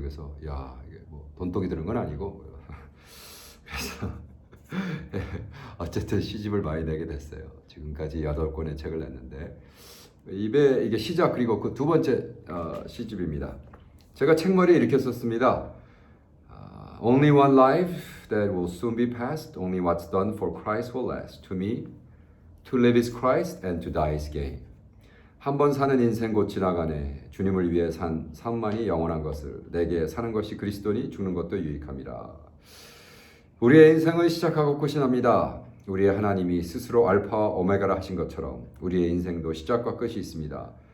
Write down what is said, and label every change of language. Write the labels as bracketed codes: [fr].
[ko] 그래서 야, 이게 뭐 돈독이 드는 건 아니고 그래서 어쨌든 시집을 많이 내게 됐어요. 지금까지 8권의 책을 냈는데 이게 시작 그리고 그 두 번째 시집입니다. 제가 책머리에 이렇게 썼습니다. [en] Only one life that will soon be past. Only what's done for Christ will last. To me, to live is Christ and to die is gain. [ko] 한 번 사는 인생 곧 지나가네. 주님을 위해 산 삶만이 영원한 것을. 내게 사는 것이 그리스도니 죽는 것도 유익함이라. 우리의 인생은 시작하고 끝이 납니다. 우리의 하나님이 스스로 알파와 오메가라 하신 것처럼 우리의 인생도 시작과 끝이 있습니다.